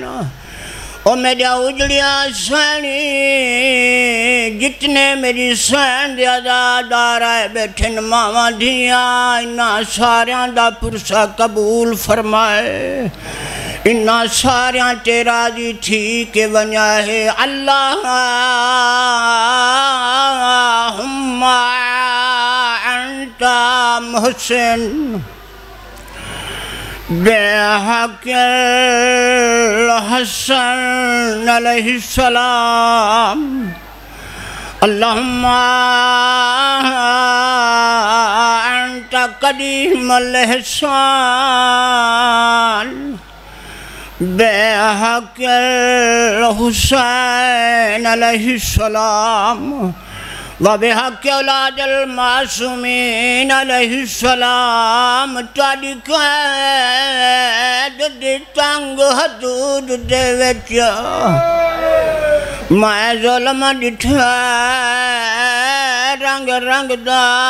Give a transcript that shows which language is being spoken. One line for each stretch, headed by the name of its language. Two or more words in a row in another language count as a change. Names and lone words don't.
Punjabi: او میرا اجڑیا سینی جتنے میری سین دے ادادار آئے بیٹھے ماواں دھیاں انہاں ساریاں دا پرسہ قبول فرمائے. انہاں ساریاں تیرا جی تھی کے ونجا ہے.
Arabic: اللهم أنت محسن بحق حسن عليه السلام. اللهم أنت قديم الإحسان بحق حسين عليه السلام وبحق أولاد المعصومين عليه السلام.
Punjabi: تہاڈی قید دی تنگ حدود دے وچ میں ظلم ڈٹھا رنگ رنگ دا.